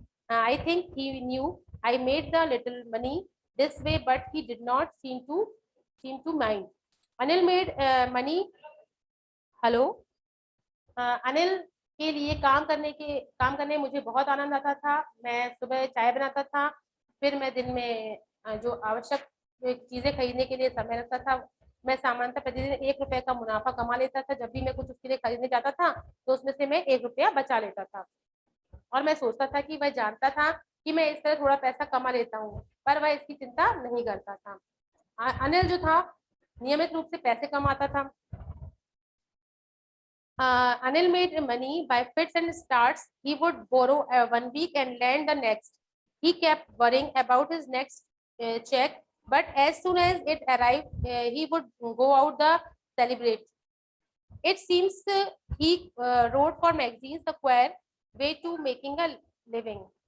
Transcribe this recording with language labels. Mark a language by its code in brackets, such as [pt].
[en] I think he knew I made the little money this way, but he did not seem to mind. Anil made money. Hello. [hi] Anil के लिए काम करने में मुझे बहुत आनंद आता था। मैं सुबह चाय बनाता था, फिर मैं दिन में जो आवश्यक चीजें खरीदने के लिए समय लगता था, मैं सामान्यतः प्रतिदिन 1 रुपए का मुनाफा कमा लेता था। जब भी मैं कुछ उसके लिए खरीदने जाता था तो उसमें से मैं 1 रुपया बचा लेता था, और मैं सोचता था कि वह जानता था कि मैं इस तरह थोड़ा पैसा कमा लेता हूँ, पर वह इसकी चिंता नहीं करता था। अनिल जो था नियमित रूप से पैसे कमाता था। [en] Anil made money by fits and starts. He would borrow 1 week and lend the next. He kept worrying about his next check, but as soon as it arrived, he would go out the celebrate. It seems he wrote for magazines the queer way to making a living.